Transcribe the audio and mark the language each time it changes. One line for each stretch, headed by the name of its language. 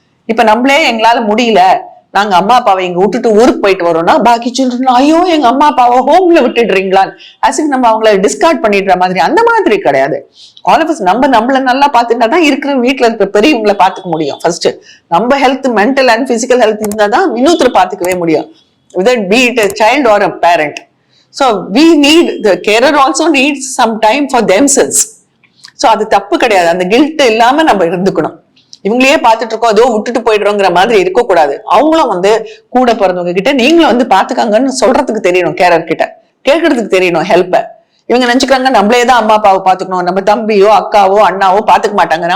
Tamil: இப்ப நம்மளே எங்களால முடியல, நாங்க அம்மா அப்பாவை இங்க விட்டுட்டு ஊருக்கு போயிட்டு வரோம்னா பாக்கி சில்ட்ரன் ஐயோ எங்க அம்மா அப்பாவை ஹோம்ல விட்டுடுறீங்களான்னு அசிக்கு நம்ம அவங்கள டிஸ்கார்ட் பண்ணிடுற மாதிரி. அந்த மாதிரி கிடையாது.
English: all of us
Tamil: நம்மள நல்லா பாத்துட்டா தான் இருக்கிற வீட்டுல இருக்கிற பெரியவங்களை பாத்துக்க முடியும். ஃபர்ஸ்ட் நம்ம health, mental and physical health இருந்தா தான் இன்னொருத்தர் பாத்துக்கவே முடியும்,
English: whether be it a child or a parent. So we need, the carer also needs some time for themselves.
Tamil: So அது தப்பு கிடையாது, அந்த கில்ட் இல்லாம நம்ம இருந்துக்கணும். இவங்களையே பார்த்துட்டு இருக்கோம் ஏதோ விட்டுட்டு போயிடுறோங்கிற மாதிரி இருக்கக்கூடாது. அவங்களும் வந்து கூட பிறந்தவங்க கிட்ட நீங்களும் வந்து பாத்துக்காங்கன்னு சொல்றதுக்கு தெரியணும், கேரர் கிட்ட கேட்கறதுக்கு தெரியணும் ஹெல்ப்ப. இவங்க நினைச்சுக்கிறாங்க நம்மளேதான் அம்மா அப்பாவை பாத்துக்கணும், நம்ம தம்பியோ அக்காவோ அண்ணாவோ பாத்துக்க மாட்டாங்க.